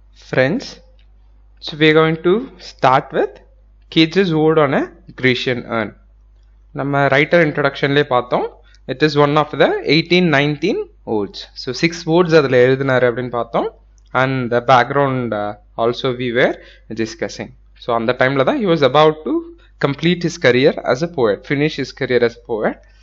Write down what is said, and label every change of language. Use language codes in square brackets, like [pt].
[en] Friends, so we are going to start with Keats's ode on a Grecian urn. [ta] நம்ம [en] writer introductionலே பார்த்தோம். It is one of the 1819 odes. So 6 odes [ta] அதில் எழுதினார் அப்படின்னு பார்த்தோம். [en] And the background also we were discussing. So [ta] அந்த டைம்ல தான் [en] he was about to complete his career as a poet, finish his career as a poet.